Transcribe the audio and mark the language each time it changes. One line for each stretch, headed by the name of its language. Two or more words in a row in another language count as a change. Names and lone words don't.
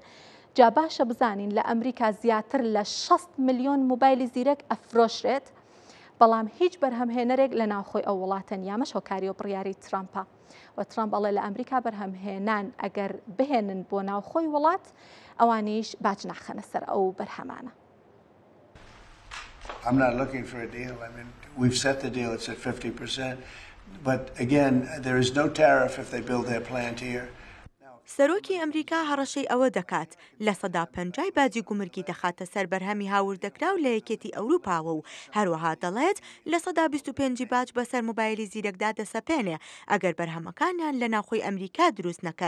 Central Kurdish: جا باشە بزانین لە ئەمریکا زیاتر لە 6 ملیۆن مۆبایلی زیرەک ئەفرۆشرێت، بەڵام هیچ بەرهەمهێنەرێک لە ناوخۆی ئەو وڵاتە نیامەش هۆکاری و بڕیاری ترامپە و ترامپ ئەڵێ لە ئەمریکا بەرهەمهێنان ئەگەر بهێنن بۆ ناوخۆی وڵات ئەوانیش باج ناخەنە سەر ئەو بەرهەمانە.
English: I'm not looking for a deal. I mean, we've set the deal. It's at 50%. But again, there is no tariff if they build their plant here.
Central Kurdish: سەرۆکی ئەمریکا هەڕەشەی ئەوە دەکات لە 150 باجی گومرگی دەخاتە سەر بەرهەمی هاوردەکرا و لە یەکێتی ئەوروپاوە و هەروەها دەڵێت لە 125 باج بەسەر مۆبایلی زیرەکدا دەسەپێنێ ئەگەر بەرهەمەکانیان لە ناوخۆی ئەمریکا دروست نەکەن.